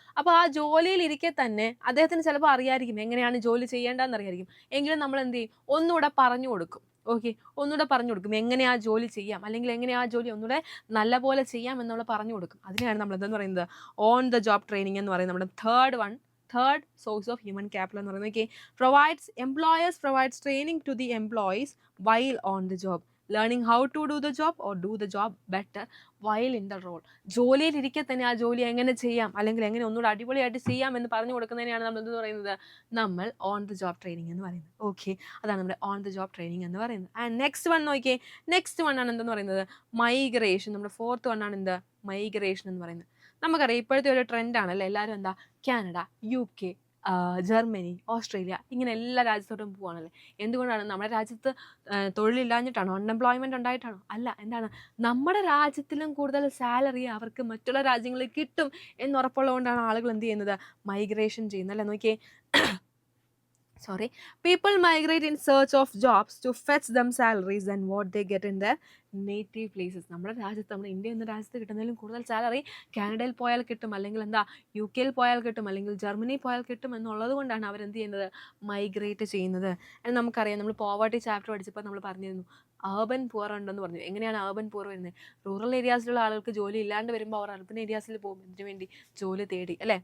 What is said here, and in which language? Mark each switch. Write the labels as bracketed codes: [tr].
[ml] അപ്പോൾ ആ ജോലിയിൽ ഇരിക്കെ തന്നെ അദ്ദേഹത്തിന് ചിലപ്പോൾ അറിയായിരിക്കും എങ്ങനെയാണ് ജോലി ചെയ്യേണ്ടതെന്ന് അറിയായിരിക്കും. എങ്കിലും നമ്മൾ എന്ത് ചെയ്യും? ഒന്നുകൂടെ പറഞ്ഞു കൊടുക്കും. ഓക്കെ, ഒന്നുകൂടെ പറഞ്ഞു കൊടുക്കും എങ്ങനെ ആ ജോലി ചെയ്യാം, അല്ലെങ്കിൽ എങ്ങനെ ആ ജോലി ഒന്നുകൂടെ നല്ലപോലെ ചെയ്യാം എന്നുള്ള പറഞ്ഞു കൊടുക്കും. അതിനെയാണ് നമ്മൾ എന്തെന്ന് പറയുന്നത് ഓൺ ദ ജോബ് ട്രെയിനിങ് എന്ന് പറയുന്നത്. [en] നമ്മുടെ third source of human capital [ml] എന്ന് പറയുന്നത്. Okay, [en] employers provides training to the employees while on the job, learning how to do the job or do the job better while in the role. [ml] ജോലിയിലിരിക്കെ തന്നെ ആ ജോലി എങ്ങനെ ചെയ്യാം, അല്ലെങ്കിൽ എങ്ങനെ ഒന്നുകൂടെ അടിപൊളിയായിട്ട് ചെയ്യാം എന്ന് പറഞ്ഞു കൊടുക്കുന്നതിനെയാണ് നമ്മൾ എന്ത് പറയുന്നത്? നമ്മൾ ഓൺ ദ ജോബ് ട്രെയിനിങ് എന്ന് പറയുന്നത്. ഓക്കെ, അതാണ് നമ്മുടെ ഓൺ ദ ജോബ് ട്രെയിനിങ് എന്ന് പറയുന്നത്. ആൻഡ് നെക്സ്റ്റ് വൺ നോക്കിയേ, നെക്സ്റ്റ് വൺ ആണ് എന്തെന്ന് പറയുന്നത് മൈഗ്രേഷൻ. നമ്മുടെ ഫോർത്ത് വൺ ആണ് എന്ത് മൈഗ്രേഷൻ എന്ന് പറയുന്നത്. നമുക്കറിയാം ഇപ്പോഴത്തെ ഒരു ട്രെൻഡാണല്ലേ, എല്ലാവരും എന്താ കാനഡ, UK, ജർമ്മനി, ഓസ്ട്രേലിയ, ഇങ്ങനെ എല്ലാ രാജ്യത്തോട്ടും പോവാണല്ലേ. എന്തുകൊണ്ടാണ്? നമ്മുടെ രാജ്യത്ത് തൊഴിലില്ലാഞ്ഞിട്ടാണോ? അൺഎംപ്ലോയ്മെൻറ്റ് ഉണ്ടായിട്ടാണോ? അല്ല. എന്താണ്? നമ്മുടെ രാജ്യത്തിലും കൂടുതൽ സാലറി അവർക്ക് മറ്റുള്ള രാജ്യങ്ങളിൽ കിട്ടും എന്നുറപ്പുള്ളതുകൊണ്ടാണ് ആളുകൾ എന്ത് ചെയ്യുന്നത്? മൈഗ്രേഷൻ ചെയ്യുന്നത്, അല്ലേ? [en] നോക്കിയേ, people migrate in search of jobs to fetch them salaries than what they get in their native places. [ml] നമ്മുടെ ഇന്ത്യ എന്ന രാജ്യത്ത് കിട്ടുന്നതിലും കൂടുതൽ സാലറി കാനഡയിൽ പോയാൽ കിട്ടും, അല്ലെങ്കിൽ എന്താ UK-യിൽ പോയാൽ കിട്ടും, അല്ലെങ്കിൽ ജർമ്മനിയിൽ പോയാൽ കിട്ടും എന്നുള്ളത് കൊണ്ടാണ് അവരെന്ത് ചെയ്യുന്നത്? മൈഗ്രേറ്റ് ചെയ്യുന്നത്. നമുക്കറിയാം, നമ്മൾ പോവർട്ടി ചാപ്റ്റർ പഠിച്ചപ്പോൾ നമ്മൾ പറഞ്ഞിരുന്നു അർബൻ പുവർ ഉണ്ടെന്ന് പറഞ്ഞു. എങ്ങനെയാണ് അർബൻ പുവർ വരുന്നത്? റൂറൽ ഏരിയാസിലുള്ള ആളുകൾക്ക് ജോലി ഇല്ലാണ്ട് വരുമ്പോൾ അവർ അർബൻ ഏരിയാസിൽ പോകും, ഇതിനു വേണ്ടി ജോലി തേടി, അല്ലേ?